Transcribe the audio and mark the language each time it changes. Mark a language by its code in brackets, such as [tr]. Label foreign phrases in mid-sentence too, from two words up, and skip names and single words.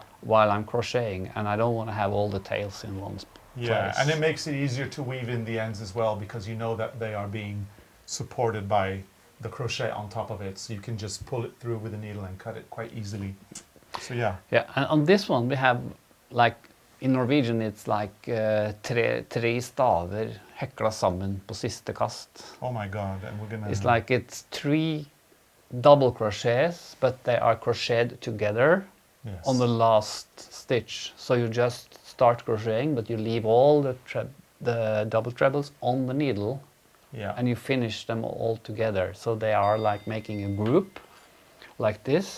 [en] while I'm crocheting, and I don't want to have all the tails in one Yeah, place. and it makes it easier to weave in the ends as well, because you know that they are being supported by the crochet on top of it, so you can just pull it through with a needle and cut it quite easily. So yeah. Yeah, and on this one we have, like in Norwegian, it's like [no] tre staver hekla sammen på siste kast. [en] Oh my god, and we're gonna... It's like it's 3 double crochets, but they are crocheted together Yes. on the last stitch. So you just start crocheting, but you leave all the the double trebles on the needle, Yeah. and you finish them all together. So they are like making a group like this.